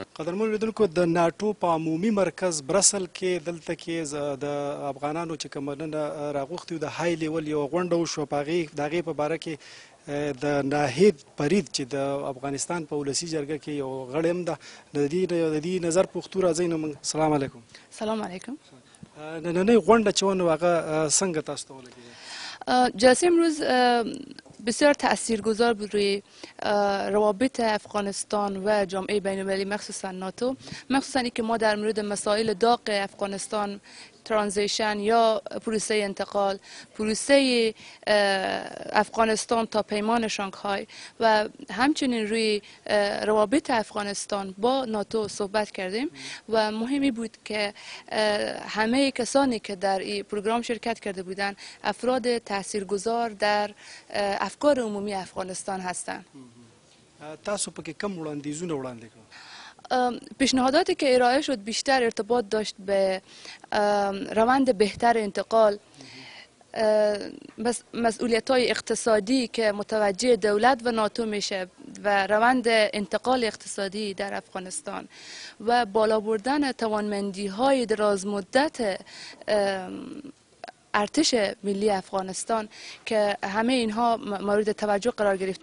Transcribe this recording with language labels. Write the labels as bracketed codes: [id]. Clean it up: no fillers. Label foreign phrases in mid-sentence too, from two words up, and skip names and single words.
[ps] قدرمنو لیدونکو د ناټو په عمومي مرکز برسل کې دلته کې د افغانانو چې کوم نن راغوښتي د [en] high level [ps] یوه غونډه وشوه په هغې په باره کې د ناهید فرید چې د افغانستان په ولسي جرګه کې یو غړی هم ده د دې نظر پوښتو راځئ نو موږ [ar] سلام علیکم. سلام علیکم. [ps] نننۍ غونډه چې ونه هغه څنګه تاسو ته ولګېده؟ [fa] جلسه امروز بسیار تاثیرگذار بود روی روابط افغانستان و جامعه بین المللی مخصوصا ناتو مخصوصا اینکه ما در مورد مسائل داغ افغانستان ترانزیشن یا پروسه انتقال پروسه افغانستان تا پیمان شانگهای و همچنین روی روابط افغانستان با ناتو صحبت کردیم و مهمی بود که همه کسانی که در این پروگرام شرکت کرده بودند افراد تاثیرگذار در افکار عمومی افغانستان هستند. [ps] تاسو پکې کم وړاندیزونه وړاندې کړل؟ [fa] پیشنهاداتی که ارائه شد بیشتر ارتباط داشت به روند بهتر انتقال مسئولیت‌های اقتصادی که متوجه دولت و ناتو میشه و روند انتقال اقتصادی در افغانستان و بالا بردن توانمندی‌های درازمدت ارتش ملی افغانستان که همه اینها مورد توجه قرار گرفت.